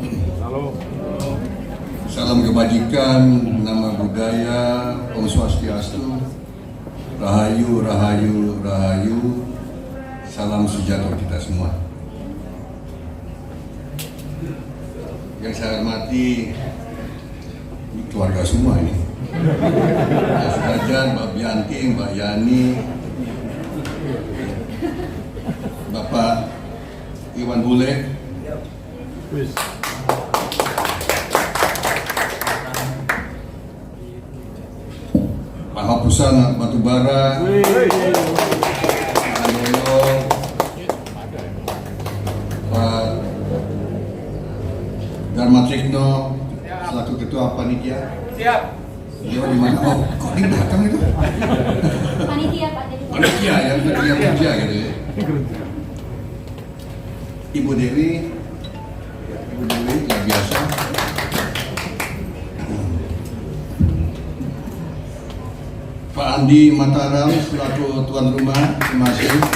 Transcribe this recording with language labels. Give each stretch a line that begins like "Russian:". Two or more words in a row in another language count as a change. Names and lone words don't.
Indonesian: Salam kebajikan, nama budaya, Om Swastiastu, Rahayu, Rahayu, Rahayu. Salam sejahtera kita semua. Yang saya hormati keluarga semua ini. Mas Rajan, Mbak Bianti, Mbak Yani, Bapak Iwan Bule, Pak Hapusan Batubara, Pak Yoyo, Pak Dharma Trikno selaku Ketua Panitia. Siap. Beliau di mana? Oh, kok di belakang itu? Panitia Pak. Panitia ya, panitia kerja gitu ya. Ibu Dewi luar biasa. Pak Andi Mataram selaku tuan rumah, terima kasih.